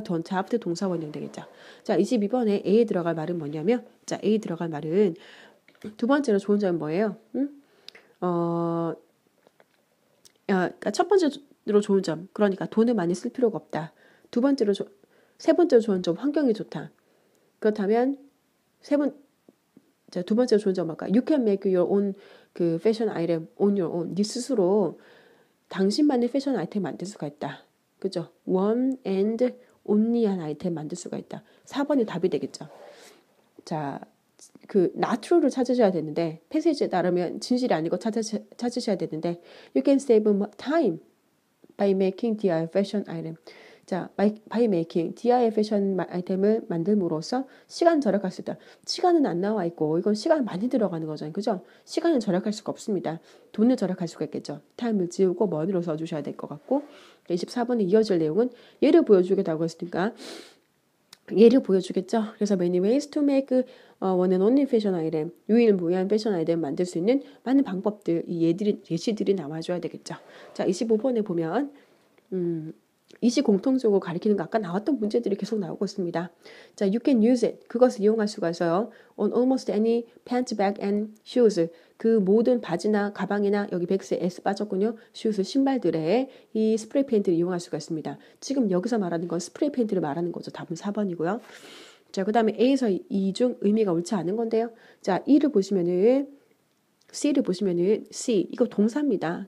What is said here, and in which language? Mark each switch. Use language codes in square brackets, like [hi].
[ko] don't have to 동사 원형 되겠죠. 자, 22번에 A에 들어갈 말은 뭐냐면 자, A에 들어갈 말은 두 번째로 좋은 점은 뭐예요? 그러니까 첫 번째로 좋은 점, 그러니까 돈을 많이 쓸 필요가 없다. 세 번째로 좋은 점, 환경이 좋다. 그렇다면 두 번째로 좋은 점 뭘까? [en] You can make your own 그 fashion item on your own. [ko] 네 스스로 당신만의 패션 아이템 만들 수가 있다. 그죠? [en] One and only [ko] 한 아이템 만들 수가 있다. 4번이 답이 되겠죠. 자, 그 not true를 찾으셔야 되는데 패시지에 따르면 진실이 아니고 찾으셔야 되는데 [en] you can save time by making the fashion item. [ko] 자, by making DIY 패션 아이템을 만듦으로써 시간 절약할 수 있다. 시간은 안 나와 있고 이건 시간 많이 들어가는 거잖아요. 그죠? 시간은 절약할 수가 없습니다. 돈을 절약할 수가 있겠죠. 타임을 지우고 머니로 써주셔야 될 것 같고 24번에 이어질 내용은 예를 보여주겠다고 했으니까 예를 보여주겠죠. 그래서 many ways to make one and only fashion item, 유일무이한 패션 아이템 만들 수 있는 많은 방법들, 이 예시들이 나와줘야 되겠죠. 자, 25번에 보면 이시 공통적으로 가리키는 거 아까 나왔던 문제들이 계속 나오고 있습니다. [en] 자, you can use it. [ko] 그것을 이용할 수가 있어요. [en] On almost any pants, bag, and shoes. [ko] 그 모든 바지나 가방이나 여기 백스에 S 빠졌군요. shoes 신발들에 이 스프레이 페인트를 이용할 수가 있습니다. 지금 여기서 말하는 건 스프레이 페인트를 말하는 거죠. 답은 4번이고요. 자, 그 다음에 A에서 이 중 의미가 옳지 않은 건데요. 자, E를 보시면은 C를 보시면은 C 이거 동사입니다.